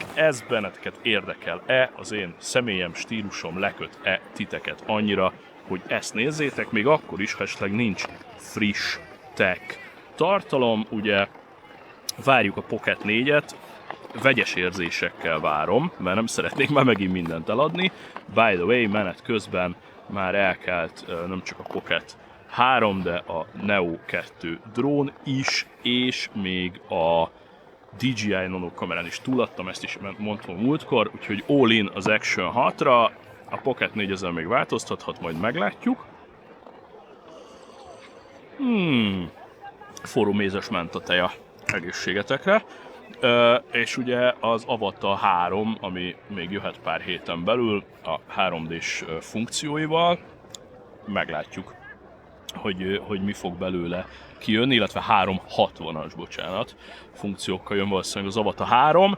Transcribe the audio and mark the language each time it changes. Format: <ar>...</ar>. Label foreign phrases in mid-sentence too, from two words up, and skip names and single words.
<hu>Ez benneteket érdekel-e, az én személyem, stílusom leköt-e titeket annyira, hogy ezt nézzétek, még akkor is, ha esetleg nincs friss tech tartalom. Ugye várjuk a Pocket 4-et, vegyes érzésekkel várom, mert nem szeretnék már megint mindent eladni.</hu> <en>By the way,</en> <hu>menet közben már elkelt nem csak a Pocket 3, de a Neo 2 drón is, és még a DJI Nano kamerán is túladtam, ezt is mondtam múltkor, úgyhogy</hu> <en>all in</en> <hu>az Action 6-ra, a Pocket 4 ezzel még változtathat, majd meglátjuk. Forró mézes mentateja egészségetekre. És ugye az Avatar 3, ami még jöhet pár héten belül a 3D-s funkcióival, meglátjuk, hogy mi fog belőle kijönni, illetve 360-as, bocsánat, funkciókkal jön valószínűleg az Avatar 3.</hu>